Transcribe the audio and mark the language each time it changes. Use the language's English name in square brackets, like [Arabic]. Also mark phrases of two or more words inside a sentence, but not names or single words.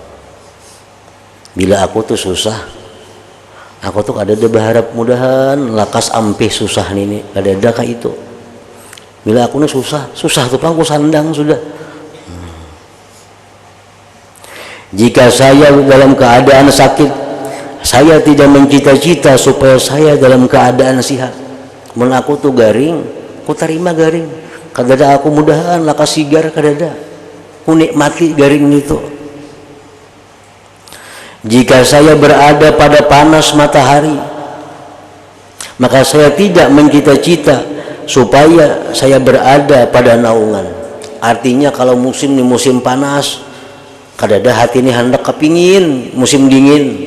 [Banjar] Bila aku tuh susah, aku tuh ada berharap mudahan lakas ampih susah ini, ada kah itu. Bila aku nih susah tuh aku sandang sudah. [Indonesian] Jika saya dalam keadaan sakit, saya tidak mencita-cita supaya saya dalam keadaan sehat. [Banjar] Mun aku tuh garing, ku terima garing. Kadada aku mudahan lakas sigar kadada. Ku nikmati garing itu. [Indonesian] Jika saya berada pada panas matahari, maka saya tidak mencita-cita supaya saya berada pada naungan. Artinya kalau musim ini musim panas, kadada hati ini hendak kepingin musim dingin.